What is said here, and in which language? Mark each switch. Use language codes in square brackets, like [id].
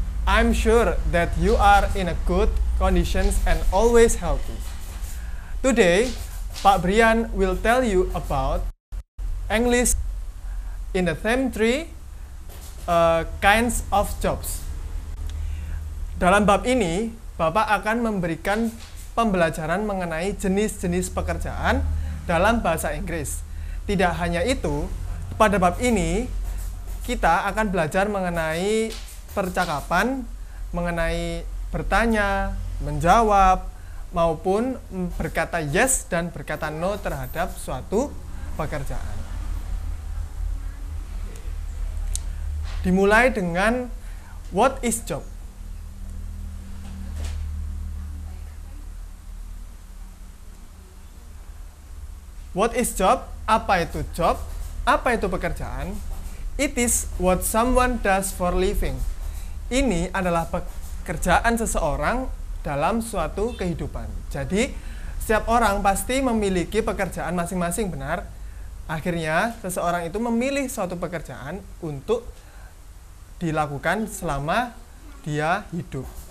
[en] I'm sure that you are in a good conditions and always healthy. Today, Pak Brian will tell you about English in the theme 3, kinds of jobs. [id] Dalam bab ini, Bapak akan memberikan pembelajaran mengenai jenis-jenis pekerjaan dalam bahasa Inggris. Tidak hanya itu, pada bab ini kita akan belajar mengenai percakapan, mengenai bertanya, menjawab, maupun berkata yes dan berkata no terhadap suatu pekerjaan. Dimulai dengan [en] what is job? What is job? [id] Apa itu job? Apa itu pekerjaan? [en] It is what someone does for living. [id] Ini adalah pekerjaan seseorang dalam suatu kehidupan. Jadi, setiap orang pasti memiliki pekerjaan masing-masing, benar? Akhirnya, seseorang itu memilih suatu pekerjaan untuk dilakukan selama dia hidup.